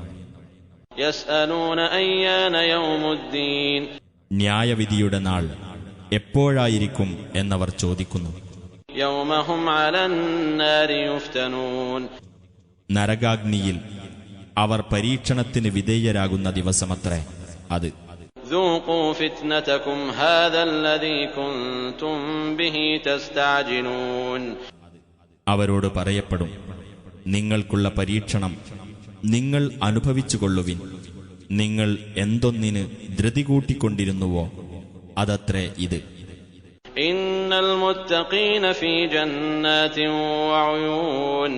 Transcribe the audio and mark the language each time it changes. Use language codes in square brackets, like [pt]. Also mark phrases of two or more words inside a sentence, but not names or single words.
[ar] يسألون أيان يوم الدين. [ml] ന്യായവിധിയുടെ നാൾ എപ്പോഴായിരിക്കും എന്നവർ ചോദിക്കുന്നു. [ar] يوم هم على النار يفتنون. [ml] നരകാഗ്നിയിൽ അവർ പരീക്ഷണത്തിന് വിധേയരാകുന്ന ദിവസമത്രേ അത്. [ar] ذوقوا فتنتكم هذا الذي كنتم به تستعجلون. [ml] അവരോട് പറയപ്പെടും, നിങ്ങൾക്കുള്ള പരീക്ഷണം നിങ്ങൾ അനുഭവിച്ചുകൊള്ളുവിൻ. നിങ്ങൾ എന്തൊന്നിന് ധൃതി കൂട്ടിക്കൊണ്ടിരുന്നുവോ അതത്രേ ഇത്. [ar] إن المتقين في جنات وعيون.